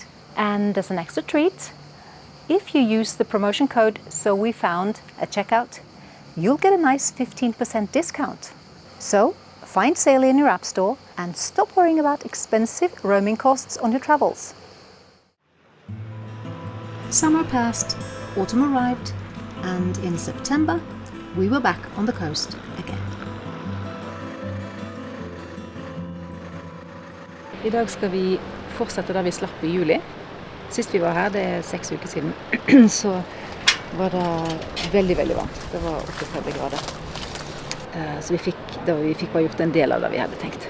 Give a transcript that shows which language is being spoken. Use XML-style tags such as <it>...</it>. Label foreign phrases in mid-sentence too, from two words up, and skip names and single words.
<en>And as an extra treat, if you use the promotion code SOWEFOUND at checkout, you'll get a nice 15% discount. So find Saeli in your app store and stop worrying about expensive roaming costs on your travels. Summer passed, autumn arrived, and in September, we were back on the coast again.</en> <no>I dag skal vi fortsette der vi slapp i juli. Sist vi var her, det er 6 uker siden, så var det veldig, veldig varmt. Det var 38 grader. Så vi fikk bare gjort en del av det vi hadde tenkt.</no>